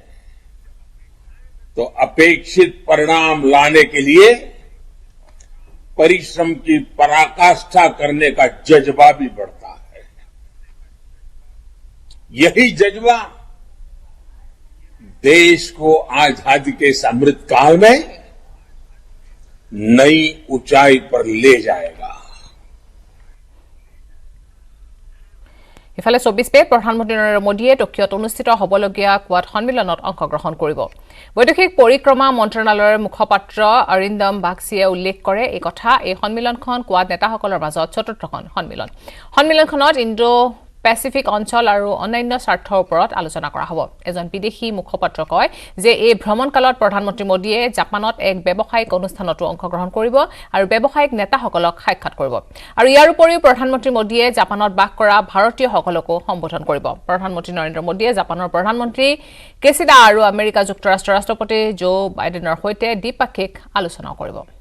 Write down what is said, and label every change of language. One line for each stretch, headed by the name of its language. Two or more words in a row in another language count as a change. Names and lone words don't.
Hindi: तो अपेक्षित परिणाम लाने के लिए परिश्रम की पराकाष्ठा करने का जज्बा भी बढ़ता है यही जज्बा देश को आजादी के इस अमृत काल में नई ऊंचाई पर ले जाएगा
Assamese: ইফালে 24 মে প্ৰধানমন্ত্ৰী নৰেন্দ্ৰ মোদীয়ে টকিঅত অনুষ্ঠিত হ'বলগীয়া কোৱাড সন্মিলনত অংশগ্ৰহণ কৰিব বৈদেশিক পৰিক্ৰমা মন্ত্ৰালয়ৰ মুখপাত্ৰ অৰিন্দম বাগচিয়ে উল্লেখ কৰে এই কথা এই সন্মিলনখন কোৱাড নেতাসকলৰ মাজত চতুৰ্থখন সন্মিলনখনত ইণ্ডো পেচিফিক অঞ্চল আৰু অন্যান্য স্বাৰ্থৰ ওপৰত আলোচনা কৰা হ'ব এজন বিদেশী মুখপাত্ৰ কয় যে এই ভ্ৰমণকালত প্ৰধানমন্ত্ৰী মোদীয়ে জাপানত এক ব্যৱসায়িক অনুষ্ঠানতো অংশগ্ৰহণ কৰিব আৰু ব্যৱসায়িক নেতাসকলক সাক্ষাৎ কৰিব আৰু ইয়াৰ উপৰিও প্ৰধানমন্ত্ৰী মোদীয়ে জাপানত বাস কৰা ভাৰতীয়সকলকো সম্বোধন কৰিব প্ৰধানমন্ত্ৰী নৰেন্দ্ৰ মোদীয়ে জাপানৰ প্ৰধানমন্ত্ৰী কেচিডা আৰু আমেৰিকা যুক্তৰাষ্ট্ৰৰ ৰাষ্ট্ৰপতি জো বাইডেনৰ সৈতে দ্বিপাক্ষিক আলোচনা কৰিব